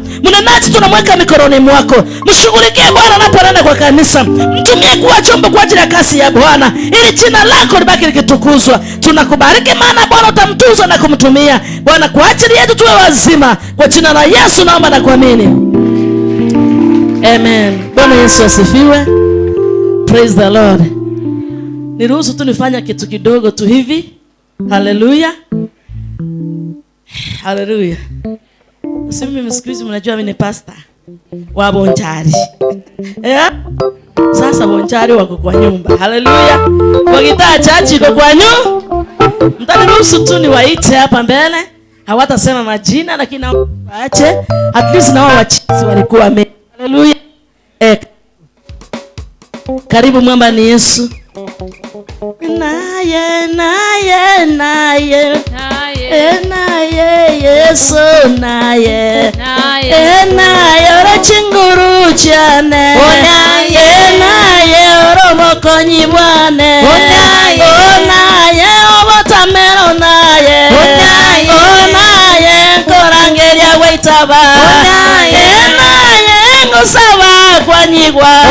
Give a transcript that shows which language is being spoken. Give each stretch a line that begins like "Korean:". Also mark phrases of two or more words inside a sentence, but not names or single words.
Swahili: Mnenaji tunamweka mikononi mwako, mshughulikie Bwana anaponena kwa kanisa, mtumie kuwa chombo kwa ajili ya kazi ya Bwana, ili jina lako libaki likitukuzwa. Tunakubariki maana Bwana utamtuza na kumtumia Bwana kwa ajili yetu tuwe wazima. Kwa jina la Yesu naomba na kuamini, amen. Bwana Yesu asifiwe.
English: Praise the Lord.
Swahili: Niruhusu tu nifanya kitu kidogo tu hivi. Haleluya, haleluya. Mimi msikizi, mnajua mimi ni pastor wa Bonchari. Sasa Bonchari wako kwa nyumba. Haleluya. Wakitaa chachi kwa nyumba. Mtaniruhusu tu niwaite hapa mbele. Hawatasema majina lakini waache
English: at least
Swahili: na wao wachizi walikuwa haleluya. Karibu mwamba ni Yesu.
Gusii: Naye Yesu naye ora chinguru chane naye ora mokonyi bwane naye obotamero naye korangeria waitaba naye ngosaba kwanyigwa